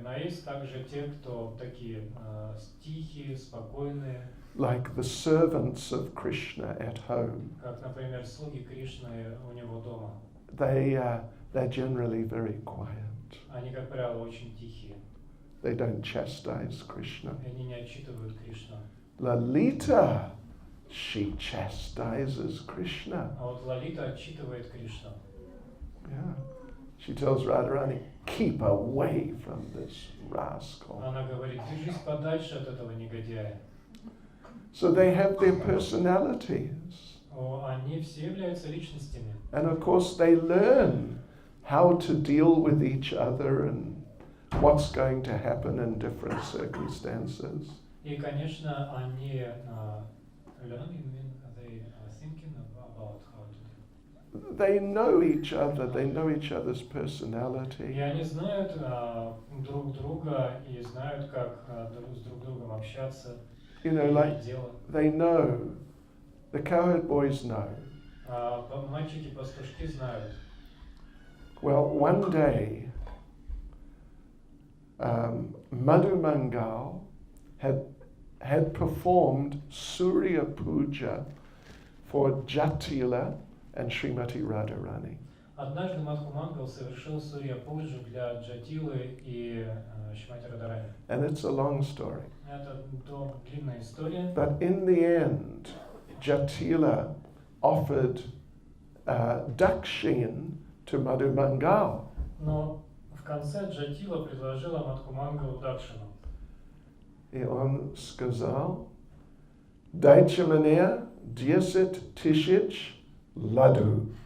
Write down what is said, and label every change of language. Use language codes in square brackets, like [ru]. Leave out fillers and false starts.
[ru] Но есть также те, кто такие тихие, спокойные. [en] Like the servants of Krishna at home. [ru] Как, например, слуги Кришны у него дома. [en] They're generally very quiet. [ru] Они, как правило, очень тихие. [en] They don't chastise Krishna. [ru] Они не отчитывают Кришну. [en] Lalita, she chastises Krishna. [ru] А вот Лалита отчитывает Кришну. [en] Yeah. She tells Radharani, keep away from this rascal. [ru] Она говорит, держись подальше от этого негодяя. [en] So they have their personalities. [ru] Они все являются личностями. [en] And of course they learn how to deal with each other and what's going to happen in different circumstances. [ru] И, конечно, они [en] they are thinking about how to do. They know each other, they know each other's personality. [ru] И они знают друг друга и знают, как с друг другом общаться. [en] You know, like they know, the cowherd boys know. [ru] Мальчики-пастушки знают. [en] Well, one day, Madhu Mangal had performed Surya Puja for Jatila and Srimati Radharani. [ru] Однажды Мадхумангал совершил Сурья-пуджу для Джатилы и Шримати Радharani. [en] And it's a long story. [ru] Это длинная история. [en] But in the end, Jatila offered Dakshin to Madhu Mangal. [ru] Но в конце Джатила предложила Мадхумангалу Дакшину. И он сказал: «Дайте мне 10 000 ладу».